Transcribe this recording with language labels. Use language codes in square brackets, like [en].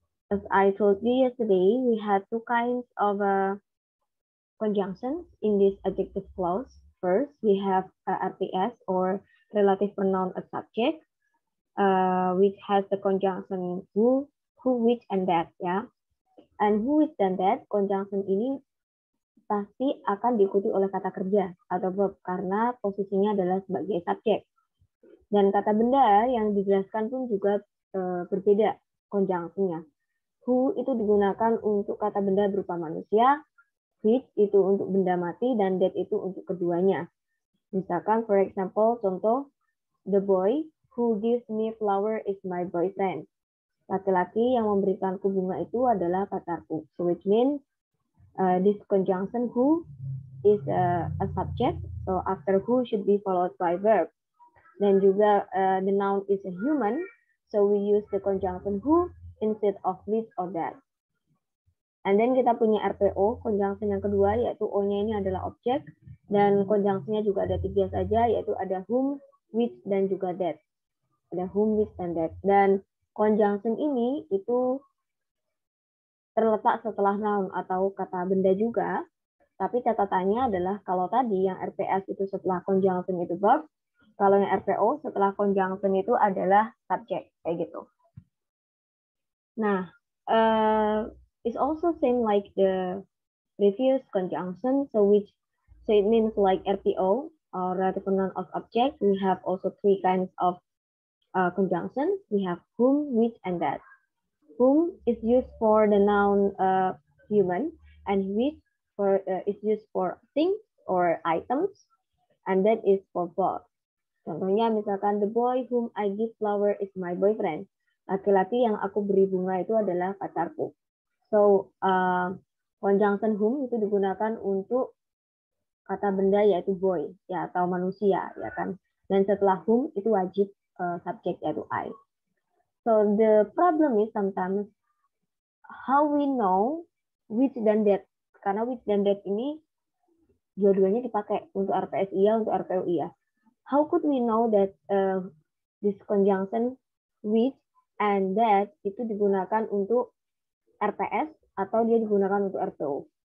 [en] As I told you yesterday, we had two kinds of conjunctions in this adjective clause. First, we have RPS or relative pronoun as subject, which has the conjunction who, which, and that, ya. And who, which, [id] dan that, conjunction ini pasti akan diikuti oleh kata kerja atau verb karena posisinya adalah sebagai subjek. Dan kata benda yang dijelaskan pun juga berbeda conjunctionnya. Who itu digunakan untuk kata benda berupa manusia, which itu untuk benda mati, dan that itu untuk keduanya. Misalkan, [en] for example, [id] contoh, [en] the boy who gives me flower is my boyfriend. [id] Laki-laki yang memberikanku bunga itu adalah pacarku. [en] So which means this conjunction who is a subject. So after who should be followed by verb. [id] Dan juga [en] the noun is a human. So we use the conjunction who instead of which or that. And then [id] kita punya RPO, conjunction yang kedua, yaitu O-nya ini adalah objek. Dan conjunction-nya juga ada 3 saja, yaitu ada whom, which, dan juga that. Ada whom, which, dan that. Dan conjunction ini itu terletak setelah noun atau kata benda juga. Tapi catatannya adalah kalau tadi yang RPS itu setelah conjunction itu verb, kalau yang RPO setelah conjunction itu adalah subjek, kayak gitu. [en] Nah, it's also same like the previous conjunction, so it means like RPO or relative pronoun of object. We have also 3 kinds of conjunctions. We have whom, which, and that. Whom is used for the noun human, and which is used for things or items, and that is for both. [id] Contohnya misalkan [en] the boy whom I give flower is my boyfriend. [id] Laki-laki yang aku beri bunga itu adalah pacarku. So conjunction whom itu digunakan untuk kata benda yaitu boy ya atau manusia ya kan. Dan setelah whom itu wajib subjek yaitu I. [en] So the problem is sometimes how we know which dan that. [id] Karena which dan that ini dua-duanya dipakai untuk RPS iya, untuk RPO iya. [en] How could we know that this conjunction which and that [id] itu digunakan untuk RPS atau dia digunakan untuk RPO?